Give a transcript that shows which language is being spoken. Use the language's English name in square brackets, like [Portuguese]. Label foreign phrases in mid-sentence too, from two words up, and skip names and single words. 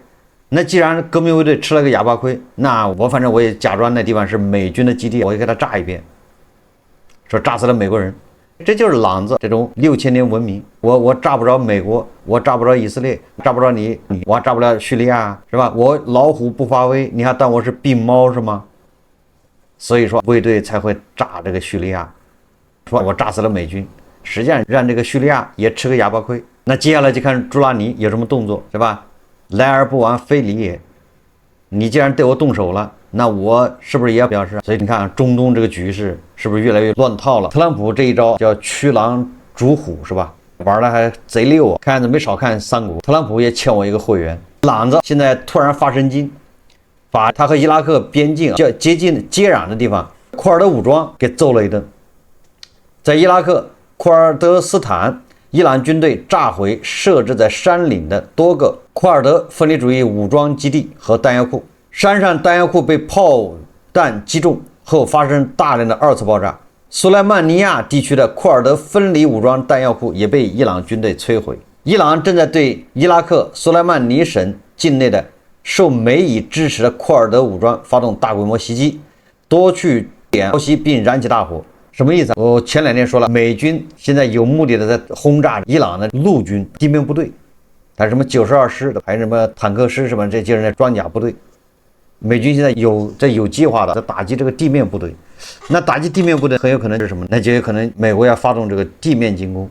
[Chinese] 那既然革命衛隊吃了個啞巴虧，那反正我也假裝那地方是美軍的基地，我也給他炸一遍，說炸死了美國人。這就是朗子這種6000年文明，我炸不着美國，我炸不着以色列，炸不着你，我還炸不了敘利亞，是吧？我老虎不發威，你還當我是病貓是嗎？所以說衛隊才會炸這個敘利亞，說我炸死了美軍，實際上讓這個敘利亞也吃個啞巴虧。那接下來就看朱拉尼有什麼動作，是吧？來而不往非禮也，你既然對我動手了，那我是不是也要表示？所以你看中東這個局勢是不是越來越亂套了？特朗普這一招叫驅狼逐虎，是吧？玩的還賊溜啊！看樣子沒少看三國。特朗普也欠我一個會員。朗子現在突然發神經，把他和伊拉克邊境接壤的地方庫爾德武裝給揍了一頓。在伊拉克庫爾德斯坦，伊朗軍隊炸毀設置在山嶺的多個庫爾德分離主義武裝基地和彈藥庫，山上彈藥庫被炮彈擊中後發生大量的二次爆炸。蘇萊曼尼亞地區的庫爾德分離武裝彈藥庫也被伊朗軍隊摧毀。伊朗正在對伊拉克蘇萊曼尼省境內的受美以支持的庫爾德武裝發動大規模襲擊，多處點抄襲並燃起大火。什麼意思？我前2天說了，美軍現在有目的的在轟炸伊朗的陸軍地面部隊，還有什麼92師的，还有什麼坦克師什麼，這就是那裝甲部隊。美軍現在有計劃的在打擊這個地面部隊。那打擊地面部隊很有可能是什麼？那就有可能美國要發動這個地面進攻。